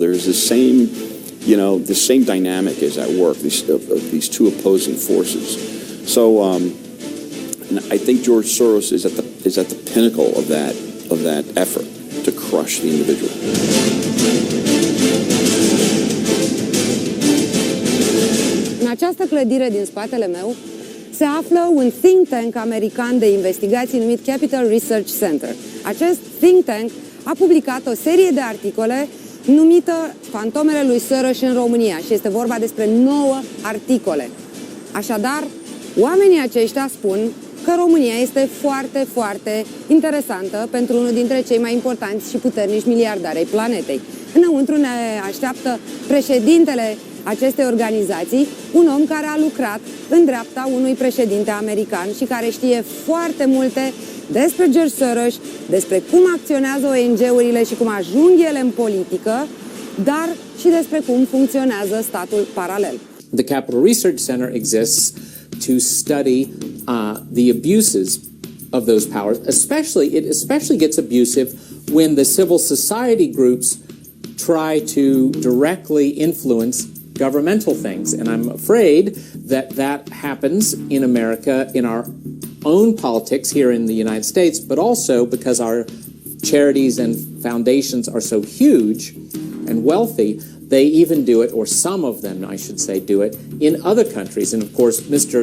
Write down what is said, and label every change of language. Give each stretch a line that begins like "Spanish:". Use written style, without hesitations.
English: There's the same dynamic is at work, these two opposing forces. So and I think George Soros is at the pinnacle of that effort to crush the individual.
Romanian: În această clădire din spatele meu se află un think tank american de investigații numit Capital Research Center. Acest think tank a publicat o serie de articole numită Fantomele lui Soros în România și este vorba despre 9 articole. Așadar, oamenii aceștia spun că România este foarte, foarte interesantă pentru unul dintre cei mai importanți și puternici miliardari ai planetei. Înăuntru ne așteaptă președintele acestei organizații, un om care a lucrat în dreapta unui președinte american și care știe foarte multe despre George Soros, despre cum acționează ONG-urile și cum ajung ele în politică, dar și despre cum funcționează statul paralel.
English: The Capital Research Center exists to study the abuses of those powers. It especially gets abusive when the civil society groups try to directly influence governmental things. And I'm afraid that happens in America in our own politics here in the United States, but also because our charities and foundations are so huge and wealthy, they even do it, or some of them, I should say, do it in other countries. And of course, Mr.